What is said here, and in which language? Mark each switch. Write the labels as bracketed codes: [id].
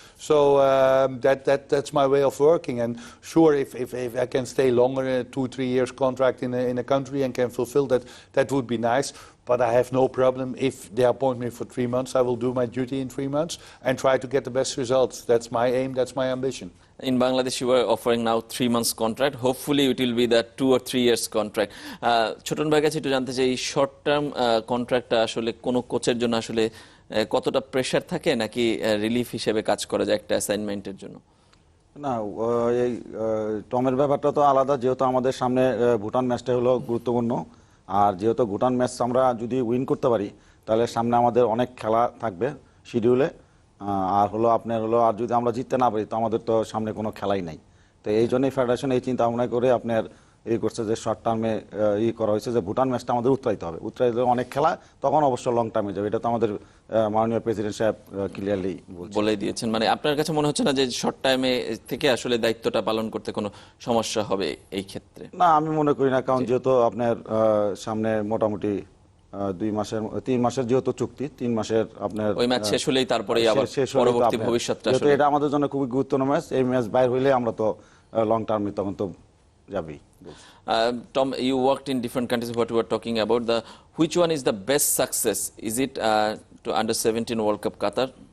[en] So that's my way of working. And sure, if I can stay longer, 2-3 years contract in a country and can fulfill that, that would be nice. but I have no problem if they appoint me for 3 months. I will do my duty in 3 months and try to get the best results. That's my aim, that's my ambition. In Bangladesh, you are offering now 3 months contract. Hopefully, it will be the 2 or 3 years contract. [bn] Chhoton ভাইয়ের কাছে একটু জানতে চাই, এই short term কন্ট্রাক্টটা আসলে কোনো কোচের জন্য আসলে কতটা প্রেশার থাকে, নাকি রিলিফ হিসেবে কাজ করা যায় একটা অ্যাসাইনমেন্টের জন্য? না, এই টমের ব্যাপারটা তো আলাদা, যেহেতু আমাদের সামনে ভুটান ম্যাচটা হলো গুরুত্বপূর্ণ। আর যেহেতু ভুটান ম্যাচ আমরা যদি উইন করতে পারি, তাহলে সামনে আমাদের অনেক খেলা থাকবে শিডিউলে। আর হলো আপনার হলো, আর যদি আমরা জিততে না পারি, তো আমাদের তো সামনে কোনো খেলাই নাই। তো এই জন্যই ফেডারেশন এই চিন্তা ভাবনা করে আপনার করছে যে শর্ট টার্মে করা হয়েছে যে ভুটান ম্যাচটা আমাদের উত্তরাইতে হবে। উত্তরাইতে অনেক খেলা, তখন অবশ্য লং টার্মে যাবে। এটা তো আমাদের মাননীয় প্রেসিডেন্ট সাহেব ক্লিয়ারলি বলে দিয়েছেন। মানে আপনার কাছে মনে হচ্ছে না যে শর্ট টাইমে থেকে আসলে দায়িত্বটা পালন করতে কোনো সমস্যা হবে এই ক্ষেত্রে? না, আমি মনে করি না, কারণ যেহেতু আপনার সামনে মোটামুটি 3 মাসের যেহেতু চুক্তি, 3 মাসের আপনার ওই ম্যাচ শেষ হলেই তারপরে আবার পরবর্তী ভবিষ্যৎটা আসলে এটা আমাদের জন্য খুবই গুরুত্বপূর্ণ ম্যাচ। এই ম্যাচ বাইরে হইলে আমরা তো লং টার্মে তখন তো যাবেই। [en] Tom, you worked in different countries. What we were talking about, which one is the best success? Is it to under-17 World Cup Qatar?